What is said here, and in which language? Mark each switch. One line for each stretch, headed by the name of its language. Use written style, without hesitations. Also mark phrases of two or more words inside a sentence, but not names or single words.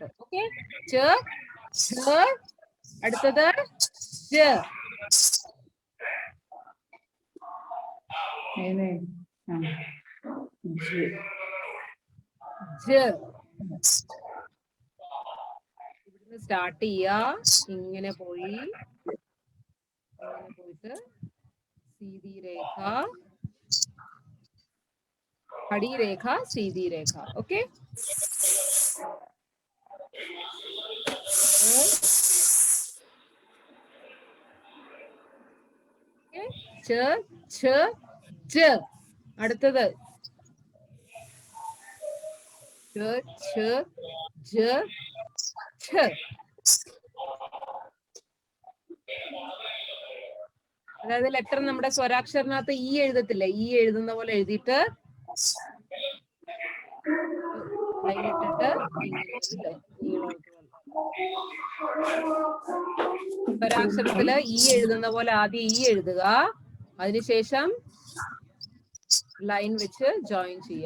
Malayalam: ഓക്കെ, അടുത്തത് ഇവിടുന്ന് സ്റ്റാർട്ട് ചെയ്യാ, ഇങ്ങനെ പോയി, ഇങ്ങനെ പോയിട്ട് സീതി രേഖ,
Hindi: खड़ी रेखा, सीधी रेखा. ओके, च छ ज. അടുത്തത് च छ ज छ.
Malayalam: അതായത് ലെറ്റർ നമ്മുടെ സ്വരാക്ഷരനകത്ത് ഈ എഴുതത്തില്ലേ, ഈ എഴുതുന്ന പോലെ എഴുതിയിട്ട് കയ്യിലിട്ടിട്ട് സ്വരാക്ഷരത്തില് ഈ എഴുതുന്ന പോലെ ആദ്യം ഈ എഴുതുക, അതിനുശേഷം ലൈൻ വെച്ച് ജോയിൻ ചെയ്യുക.